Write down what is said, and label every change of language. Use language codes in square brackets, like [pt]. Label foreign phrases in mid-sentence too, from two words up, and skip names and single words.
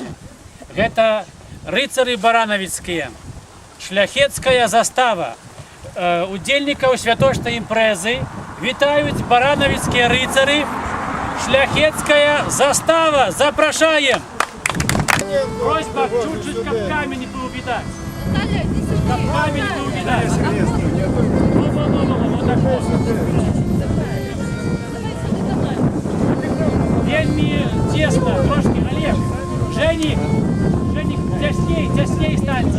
[be] Гэта рыцары баранавіцкія, шляхецкая застава. Удзельнікаў святочнай імпрэзы вітаюць баранавіцкія рыцары, шляхецкая застава. Запрашаем! [ru] Просьба чуть-чуть, [be] каб камень быў відаць. Каб камень быў відаць. Вельмі тесно, трошки, Олег, Женик, цясней станьте.